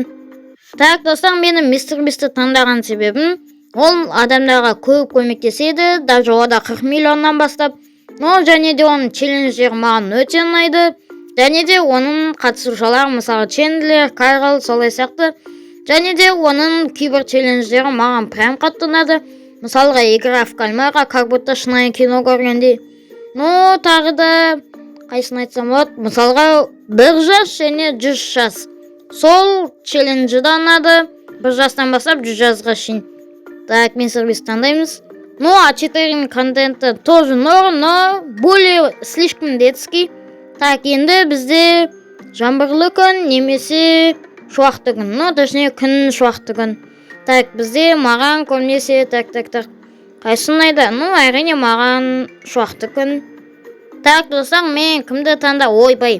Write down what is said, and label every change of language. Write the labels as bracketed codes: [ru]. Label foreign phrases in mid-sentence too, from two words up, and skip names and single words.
[kk] Так, достар, менің MrBeast'ті таңдаған себебім, ол адамдарға көп көмектеседі, даже ода 40 миллионнан бастап. Және де оның челленджері маған өте ұнайды. Және де оның қатысушылар, мысалы Чендлер, Кайрал, солай сияқты. Және де оның кейбір челленджері маған прям қатты ұнады. Мысалға, [ru] игра в кальмара, как будто [kk] шынайы кино көргенде. Тағы да қайсын айтсам болады. Мысалға, 1 жас және 100 жас. Сол челленджі да ұнады. 1 жастан бастап 100 жасқа шейін. [ru] Так, [kk] MrBeast таңдаймыз. А4 контенті [ru] тоже норм, но более слишком детский. Так, [kk] енді бізде жаңбырлы күн немесе шуақты күн. Точнее, күн шуақты күн. Так, бізде маған көбінесе қайсы ұнайды? Әрине маған шуақты күн. Так, достар, мен кімді ойбай.